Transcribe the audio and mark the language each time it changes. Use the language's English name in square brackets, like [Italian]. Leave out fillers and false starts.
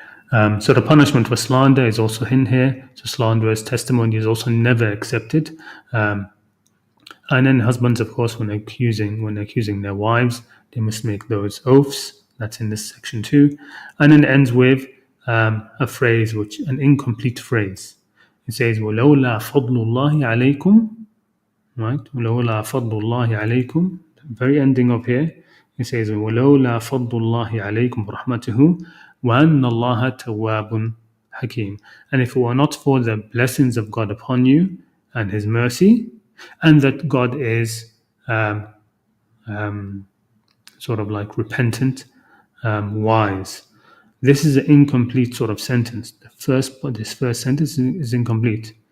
[English] So the punishment for slander is also in here. So slanderous testimony is also never accepted. And then husbands, of course, when accusing their wives, they must make those oaths. That's in this section too. And then it ends with a phrase, an incomplete phrase. It says, [Arabic] وَلَوْلَا فَضْلُ اللَّهِ عَلَيْكُمْ, [English] right? [Arabic] وَلَوْلَا فَضْلُ اللَّهِ عَلَيْكُمْ. [English] The very ending of here, it says, [Arabic] وَلَوْلَا فَضْلُ اللَّهِ عَلَيْكُمْ وَرَحْمَتُهُ وَأَنَّ اللَّهَ تَوَّابٌ حَكِيمٌ. [English] And if it were not for the blessings of God upon you and His mercy, and that God is sort of like repentant, wise. This is an incomplete sort of sentence. This first sentence is incomplete.